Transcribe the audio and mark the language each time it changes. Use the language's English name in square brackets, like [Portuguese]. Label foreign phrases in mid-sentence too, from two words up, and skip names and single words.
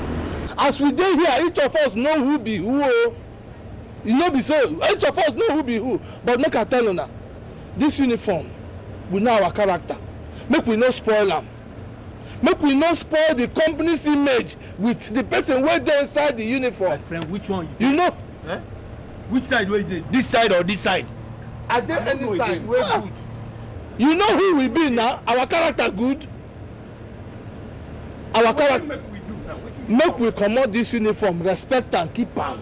[Nigerian Pidgin] As we dey here, each of us know who be who. You know be so. Each of us know who be who. But make I tell you now, this uniform, we know our character. Make we no spoil am. Make we not spoil the company's image with the person wey dey inside the uniform. My friend, which one? You know? Eh? Which side wey dey? This side or this side? Are there any side wey good? You know who we be now? Our character good. Our character. Make we comot this uniform, respect and keep am.